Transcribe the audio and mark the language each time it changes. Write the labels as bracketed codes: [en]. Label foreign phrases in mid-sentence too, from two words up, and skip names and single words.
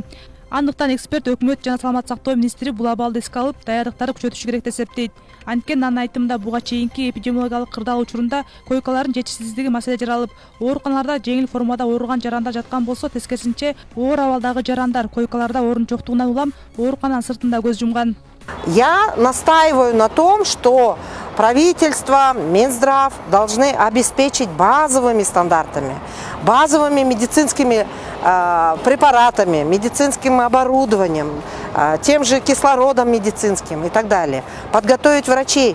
[ky] Андыктан эксперт өкмөт жана саламаттык сактоо министри бул абалды эске алып, даярдыктарды күчөтүшү керек деп эсептейт. Анткени анын айтымында буга чейинки эпидемиологиялык кырдаал учурунда койкалардын жетишсиздиги маселе жаралып, ооруканаларда жеңил формада ооруган жарандар жаткан болсо, тескерисинче оор абалдагы жарандар койкаларда орун жоктугунан улам оорукананын сыртында көз жумган. [ru] Я настаиваю на том, что правительство, Минздрав должны обеспечить базовыми стандартами, базовыми медицинскими препаратами, медицинским оборудованием, тем же кислородом медицинским и так далее, подготовить врачей.